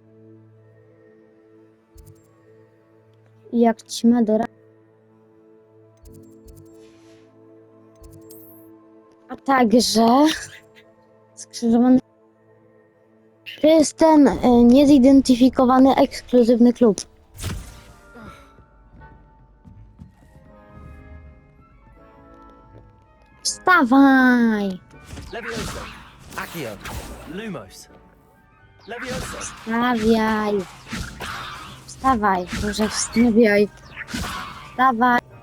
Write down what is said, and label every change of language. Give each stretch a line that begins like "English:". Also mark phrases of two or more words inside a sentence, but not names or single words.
Polish: Jak ćma do A także skrzyżowany. To jest ten niezidentyfikowany ekskluzywny klub. Wstawaj!
Latin: Levioso! Accio! Lumos! Levioso!
Polish: Wstawiaj! Wstawaj! Może wstawiaj! Wstawaj!